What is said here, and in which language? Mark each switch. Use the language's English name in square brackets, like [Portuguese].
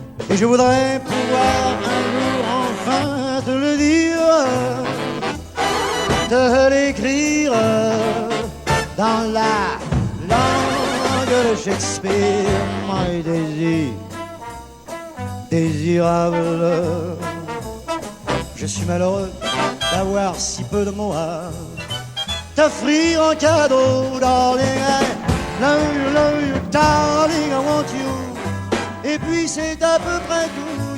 [French] Et je voudrais pouvoir un jour enfin te le dire, te l'écrire dans la langue de Shakespeare, [English] my Daisy, [French] désirable. Je suis malheureux d'avoir si peu de mots à t'offrir en cadeau, darling. [English] I love you, darling, I want you. [French] Et puis c'est à peu près tout.